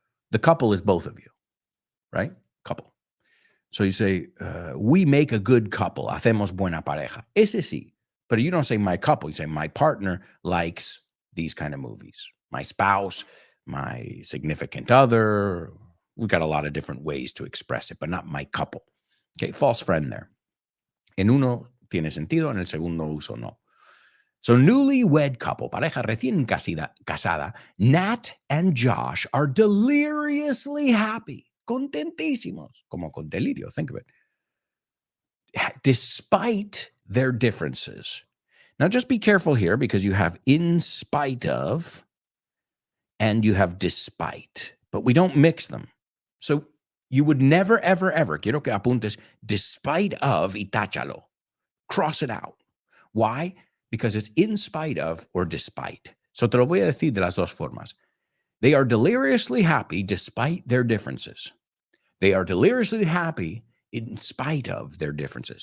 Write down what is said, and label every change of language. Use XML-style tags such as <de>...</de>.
<en>The couple is both of you, right? Couple. So you say, we make a good couple.</en> <es>Hacemos buena pareja. Ese sí.</es> <en>But you don't say my couple. You say my partner likes these kind of movies. My spouse, my significant other. We've got a lot of different ways to express it, but not my couple. Okay, false friend there.</en> <es>En uno tiene sentido, en el segundo uso no.</es> <en>So newlywed couple,</en> <es>pareja recién casada,</es> <en>Nat and Josh are deliriously happy,</en> <es>contentísimos, como con delirio,</es> <en>think of it, despite their differences. Now just be careful here because you have in spite of and you have despite, but we don't mix them. So you would never, ever, ever,</en> <es>quiero que apuntes,</es> <en>despite of</en> <es>y táchalo.</es> <en>Cross it out. Why? Because it's in spite of or despite.</en> <es>So te lo voy a decir de las dos formas.</es> <en>They are deliriously happy despite their differences. They are deliriously happy in spite of their differences.</en>